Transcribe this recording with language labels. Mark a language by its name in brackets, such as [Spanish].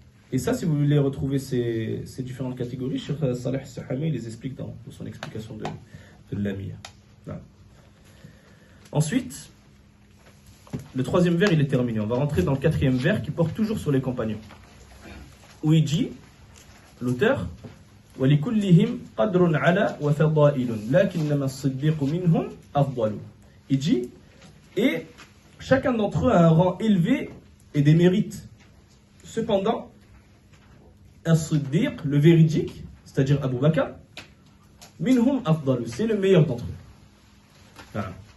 [French] Et ça, si vous voulez retrouver ces différentes catégories, Cheikh Saleh Sahami les explique dans son explication de l'Amir. Ensuite, le troisième vers, il est terminé. On va rentrer dans le quatrième vers qui porte toujours sur les compagnons. Où il dit, l'auteur, [Arabic] وَلِكُلِّهِمْ قَدْرٌ عَلَى وَفَضَائِلٌ لَكِنَّمَا الصِّدِّيقُ مِنْهُمْ أَفْضَلُ. [French] Il dit, et chacun d'entre eux a un rang élevé et des mérites. Cependant, As-Siddiq, le véridique, c'est-à-dire Abu Bakr, minhum afdalu, c'est le meilleur d'entre eux. Voilà.